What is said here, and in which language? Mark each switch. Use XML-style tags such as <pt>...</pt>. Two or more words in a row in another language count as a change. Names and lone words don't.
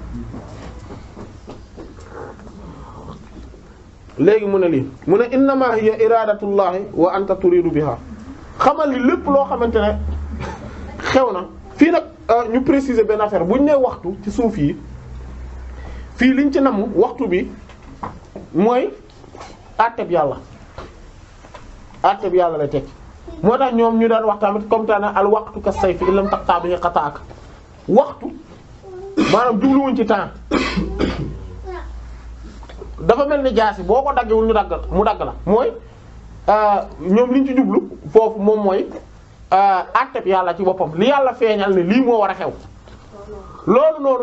<wo>léegi mu ne lii mu ne</wo> <ar>إنما هي إرادة الله وأنت تريد بها</ar> <wo>xamal li lépp loo xamante ne xew na fii nag ñu préciser benn affaire bu ñu nee waxtu ci suuf yi fii liñ ci namm waxtu bi mooy àtteb yàlla lay tekki moo tax ñoom ñu daan wax tamit comme tane</wo> <ar>الوقت كالسيف إن لم تقطعه قطعك</ar> <wo>waxtu maanaam jubluwuñ ci temps dafa mel ni jaasi boo ko daggewul mu dagg la mooy ñoom liñ ci jublu foofu moom mooy àtteb yàlla ci boppam li yàlla feeñal ne lii moo war a xew loolu noonu</wo>